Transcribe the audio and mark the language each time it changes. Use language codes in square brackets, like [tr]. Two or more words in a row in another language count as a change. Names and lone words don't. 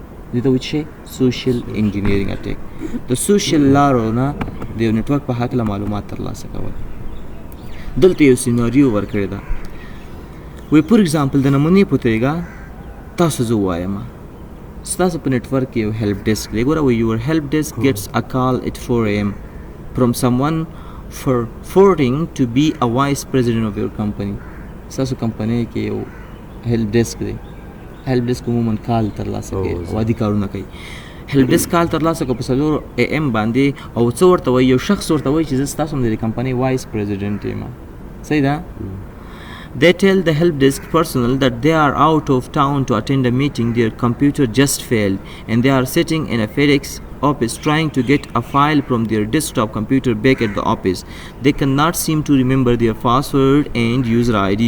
[ps] دې ته وایي چې [en] social engineering attack [ps] د سوشل لارو نه د یو نیټورک په هکله معلومات ترلاسه کول. دلته یو سیناریو ورکړې ده، [en] we for example [ps] د نمونې په توګه تاسو زه ووایم ستاسو په نیټورک کې یو هیلپ ډیسک دی. [en] ګوره we your help desk gets a call at 4 AM from someone forwarding to be a vice president of your company. [ps] ستاسو کمپنۍ کې یو [en] help desk [ps] دی، [en] help desk [ps] عموما کال ترلاسه کوي او عادي کارونه کوي. [en] help desk call [ps] ترلاسه کړ په 4 AM باندې او څه ورته وایي یو شخص ورته وایي چې زه ستاسو د کمپنۍ [en] vice president [ps] یم. صحیح ده. [en] They tell the help desk personnel that they are out of town to attend a meeting. Their computer just failed and they are sitting in a FedEx office trying to get a file from their desktop computer back at the office. They cannot seem to remember their password and user ID.